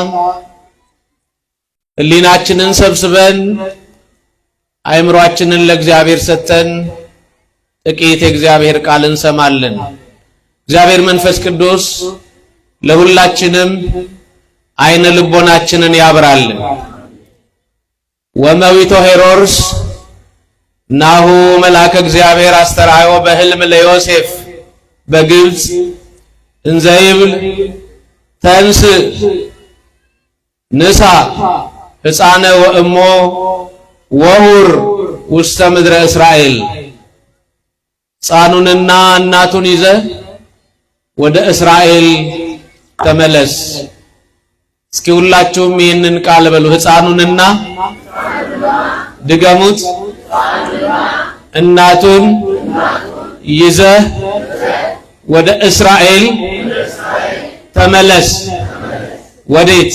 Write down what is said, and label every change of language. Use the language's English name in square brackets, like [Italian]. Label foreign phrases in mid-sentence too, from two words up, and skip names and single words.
[Amharic] ሕሊናችንን ሰብስበን አእምሮአችንን ለእግዚአብሔር ሰጥተን ጥቂት የእግዚአብሔር ቃል እንሰማለን። እግዚአብሔር መንፈስ ቅዱስ ለሁላችንም አይነ ልቦናችንን ያብራልን። [Geez] ወመዊቶ ሄሮድስ ናሁ መልአከ እግዚአብሔር አስተርአዮ በሕልም ለዮሴፍ በግብፅ እንዘ ይብል ተንስ ንሳ ሕፃነ ወእሞ ወሁር ውስተ ምድረ እስራኤል [Amharic] ሕፃኑንና እናቱን ይዘህ ወደ እስራኤል ተመለስ። እስኪ ሁላችሁም ይህንን ቃል በሉ። ሕፃኑንና ድገሙት። እናቱን ይዘህ ወደ እስራኤል ተመለስ። ወዴት?